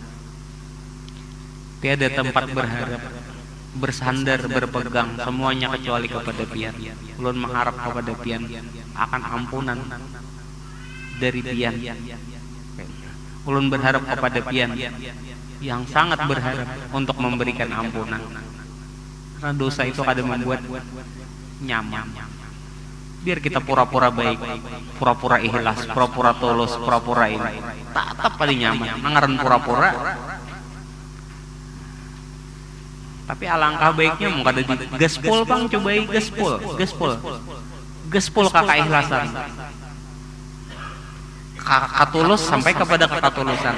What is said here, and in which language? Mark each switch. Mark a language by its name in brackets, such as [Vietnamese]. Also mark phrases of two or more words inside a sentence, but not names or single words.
[Indonesian] Tiada tempat berharap, bersandar, berpegang, semuanya kecuali kepada Pian. Ulun mengharap kepada Pian akan ampunan dari Pian. Ulun berharap kepada Pian yang sangat berharap untuk memberikan ampunan. Karena dosa itu kadang membuat nyaman. Biar kita pura-pura baik, pura-pura ikhlas, pura-pura tulus, pura-pura ini, tetap paling nyaman. Nangaran pura-pura. [Banjar] Tapi alangkah baiknya mau kada di gaspol bang, cobai gaspol kakak ikhlasan, kakak tulus sampai kepada kakak tulusan.